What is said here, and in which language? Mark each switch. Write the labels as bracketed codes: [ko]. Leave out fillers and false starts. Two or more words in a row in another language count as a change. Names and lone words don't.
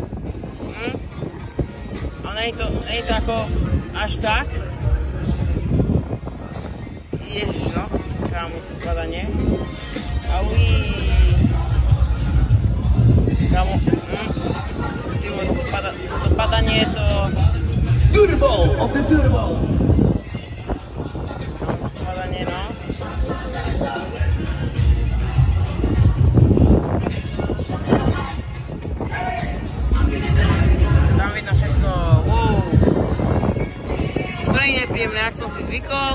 [sk] Ale nie je to ako až tak. Ježiš, no. Kámo, to padanie. Auí. Kámo, to padanie je to... [en] Turbo! Of the turbo! [sk] Padanie, no. Nepríjemné, ak som si zvykol.